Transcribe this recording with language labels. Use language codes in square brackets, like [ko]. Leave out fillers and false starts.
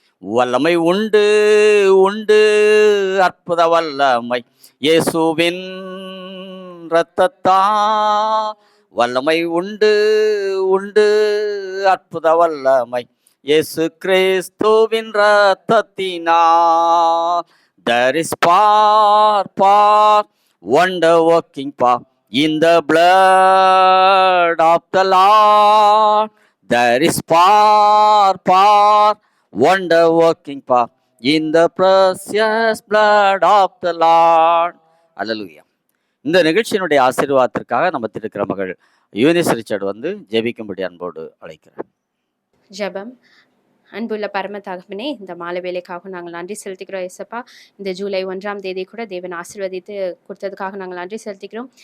[ta] வல்லமை உண்டு உண்டு அற்புத வல்லமை இயேசுவின் இரத்தத்தா. வல்லமை உண்டு உண்டு அற்புத வல்லமை இயேசு கிறிஸ்துவின் இரத்தத்தினா. [en] There is power wonder working power in the blood of the Lord. There is power wonder working power in the precious blood of the Lord. Hallelujah. [ta] இந்த நிகழ்ச்சியினுடைய ஆசீர்வாதத்திற்காக நம்ம இருக்கிற மகள் யூனிஸ் ரிச்சர்ட் ஜெபிக்கும்படி அன்போடு அழைக்கிறேன். ஜெபம். அன்புள்ள பரம தகப்பனே, இந்த மாலை வேலைக்காக நாங்கள் நன்றி செலுத்திக்கிறோம். ஏசப்பா, இந்த ஜூலை 1ஆம் தேதி கூட தேவன் ஆசீர்வதித்து கொடுத்ததுக்காக நாங்கள் நன்றி செலுத்திக்கிறோம்.